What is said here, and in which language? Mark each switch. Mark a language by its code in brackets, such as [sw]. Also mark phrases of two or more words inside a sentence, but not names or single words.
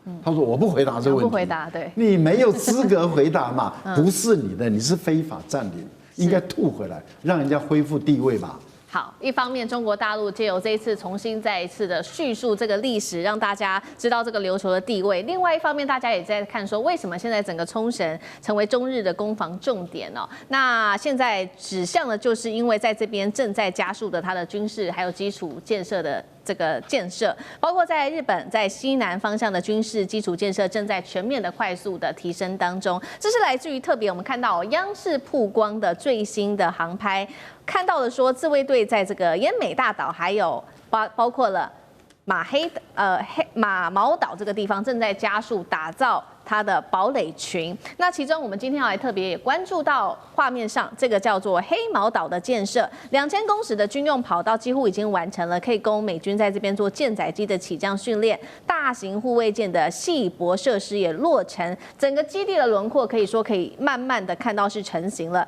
[zh] 他說：“我不回答這個問題。”不回答，對，你沒有資格回答嘛，不是你的，你是非法佔領，應該吐回來，讓人家恢復地位吧。好，一方面中國大陸借由這一次重新再一次的敘述這個歷史，讓大家知道這個琉球的地位；另外一方面，大家也在看說，為什麼現在整個沖繩成為中日的攻防重點哦？那現在指向的就是因為在這邊正在加速的它的軍事還有基礎建設的這個建設，包括在日本在西南方向的軍事基礎建設正在全面的快速的提升當中。這是來自於特別我們看到央視曝光的最新的航拍。看到了說，自衛隊在這個奄美大島，還有包括了馬毛島這個地方，正在加速打造它的堡壘群。那其中我們今天要來特別也關注到畫面上這個叫做黑毛島的建設，2000公尺的軍用跑道幾乎已經完成了，可以供美軍在這邊做艦載機的起降訓練，大型護衛艦的繫泊設施也落成，整個基地的輪廓可以說可以慢慢的看到是成型了。